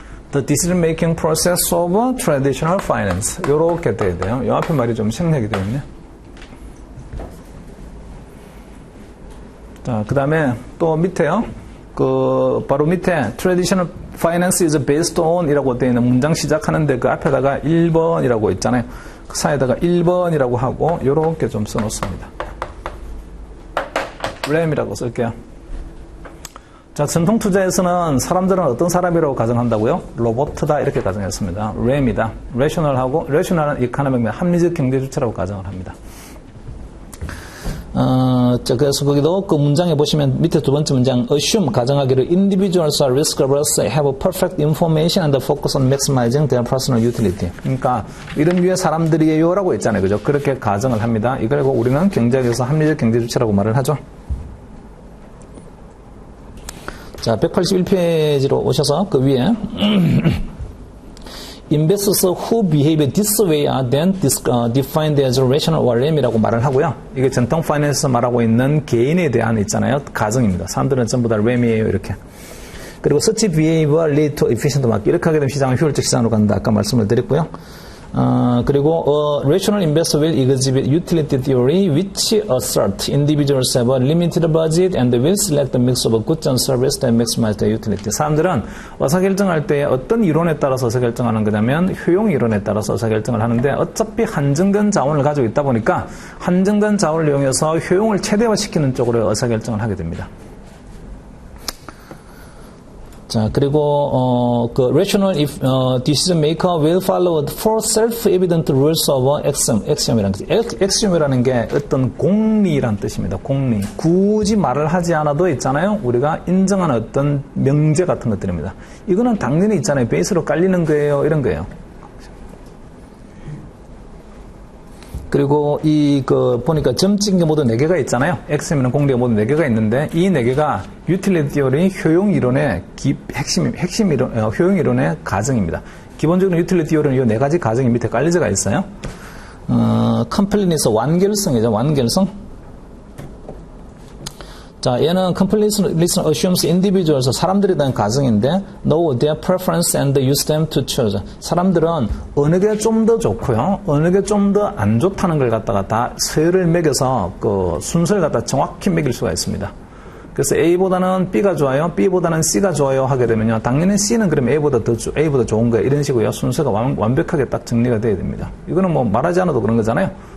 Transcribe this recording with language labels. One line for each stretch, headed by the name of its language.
English: The decision making process of traditional finance.
Korean: 요렇게 돼야 돼요. 요 앞에 말이 좀 생략이 되어 있네. 자, 그 다음에 또 밑에요. 바로 밑에
English: traditional finance is based on
Korean: 이라고 되어 있는 문장 시작하는데 그 앞에다가 1번이라고 있잖아요. 그 사이에다가 1번이라고 하고 요렇게 좀 써놓습니다. 램이라고 쓸게요. 자, 전통 투자에서는 사람들은 어떤 사람이라고 가정한다고요? 로봇이다 이렇게 가정했습니다. 램이다. 레셔널하고 레셔널은 이코노믹 합리적 경제 주체라고 가정을 합니다. 그래서 거기도 그 문장에 보시면 밑에 두 번째 문장
English: assume 가정하기를 individuals are risk averse, have perfect information and focus on maximizing their personal utility.
Korean: 그러니까 이런 류의 사람들이에요라고 있잖아요, 그죠? 그렇게 가정을 합니다. 이걸 우리는 경제학에서 합리적 경제 주체라고 말을 하죠. 자, 181페이지로 오셔서 그 위에
English: Investors who behave this way are then defined as rational or
Korean: 램이라고 말을 하고요. 이게 전통 파이낸스에서 말하고 있는 개인에 대한 있잖아요. 가정입니다. 사람들은 전부 다 램이에요. 이렇게.
English: 그리고 such behavior lead to efficient market.
Korean: 이렇게 하게 되면 시장은 효율적 시장으로 간다. 아까 말씀을 드렸고요.
English: 그리고 rational investor will exhibit utility theory which assert individuals have a limited budget and will select a mix of goods and service that maximize their utility.
Korean: 사람들은 의사결정할 때 어떤 이론에 따라서 의사결정하는 거냐면 효용 이론에 따라서 의사결정을 하는데 어차피 한정된 자원을 가지고 있다 보니까 한정된 자원을 이용해서 효용을 최대화시키는 쪽으로 의사결정을 하게 됩니다.
English: 자, 그리고, rational decision maker will follow four self-evident rules of axiom이라는 거죠.
Korean: axiom이라는 게 어떤 공리란 뜻입니다. 공리. 굳이 말을 하지 않아도 있잖아요. 우리가 인정하는 어떤 명제 같은 것들입니다. 이거는 당연히 있잖아요. 베이스로 깔리는 거예요. 이런 거예요. 그리고 보니까 점 찍은 게 모두 4개가 있잖아요. X면은 공리가 모두 4개가 있는데, 이 4개가 유틸리티 티어리 효용 이론의 핵심 이론, 효용 이론의 가정입니다. 기본적으로 유틸리티 티어리는 이 4가지 가정이 밑에 깔려져 있어요. 컴플리니스 완결성이죠. 완결성.
English: 자, 얘는 completeness assumes individuals,
Korean: 사람들에 대한 가정인데
English: know their preference and use them to choose.
Korean: 사람들은 어느 게 좀 더 좋고요, 어느 게 좀 더 안 좋다는 걸 갖다가 다 서열을 매겨서 그 순서를 갖다 정확히 매길 수가 있습니다. 그래서 A보다는 B가 좋아요, B보다는 C가 좋아요 하게 되면요, 당연히 C는 그럼 A보다 좋은 거예요. 이런 식으로 순서가 완벽하게 딱 정리가 돼야 됩니다. 이거는 뭐 말하지 않아도 그런 거잖아요.